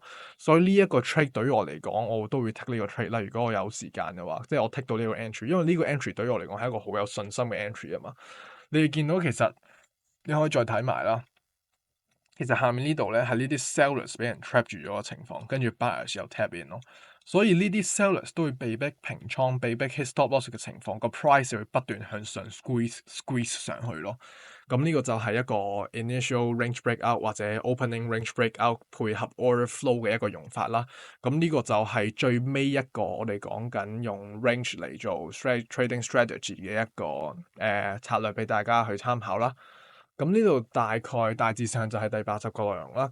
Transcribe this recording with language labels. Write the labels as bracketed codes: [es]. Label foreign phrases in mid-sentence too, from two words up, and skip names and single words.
[yue] 所以呢一個 trade 對於我嚟講，我都會 take 呢個 trade 啦。如果我有時間嘅話，即係我 take 到呢個 entry，因為呢個 entry 對於我嚟講係一個好有信心嘅 entry 啊嘛。你哋見到其實你可以再睇埋啦。其實下面呢度咧係呢啲 sellers 俾人 trap 住咗嘅情況，跟住 buyers 又 [en] tap in [yue] 咯，所以呢啲 sellers 都會被逼平倉、被逼 [en] hit stop loss [yue] 嘅情況，個 price 就會不斷向上 squeeze 上去咯。咁呢個就係一個 [en] initial range breakout [yue] 或者 [en] opening range breakout [yue] 配合 [en] order flow [yue] 嘅一個用法啦。咁呢個就係最尾一個我哋講緊用 range 嚟做 [en] trading strategy [yue] 嘅一個策略俾大家去參考啦。咁呢度大致上就係第80個內容啦。